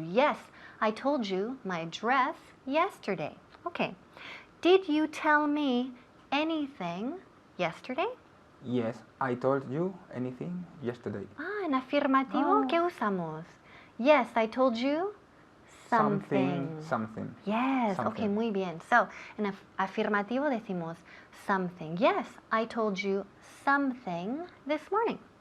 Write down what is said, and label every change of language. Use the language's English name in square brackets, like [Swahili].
[English] Yes, I told you my address yesterday. Okay. Did you tell me anything yesterday? Yes, I told you anything yesterday. [Spanish] En afirmativo, ¿qué usamos? [English] Yes, I told you something. Something. Yes, Something. [Spanish] okay, muy bien. So, en afirmativo decimos something. [English] Yes, I told you something this morning.